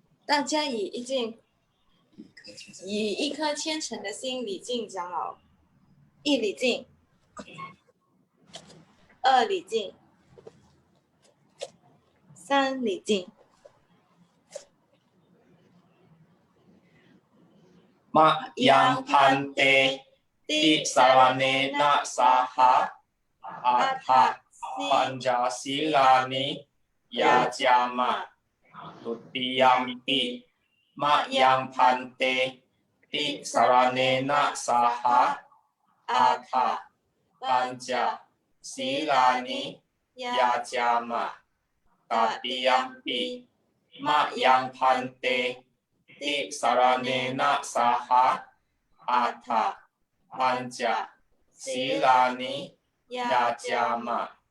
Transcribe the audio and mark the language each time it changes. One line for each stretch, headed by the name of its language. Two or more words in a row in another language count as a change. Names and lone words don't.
Chinese: 大家以一颗虔诚的心礼敬长老。一礼敬，二礼敬，三礼敬。
Pali: มะยังพันเตติสารเนนะสหะอัฏฐปัญจศีลานิ ยาจามะตุติยัมปิมะยังพันเตติสารเนนะสหะอัฏฐปัญจศีลานิยาจามะตติยัมปิมะยังพันเตติสารเนนะสหะอัฏฐปัญจศีลานิยาจามะ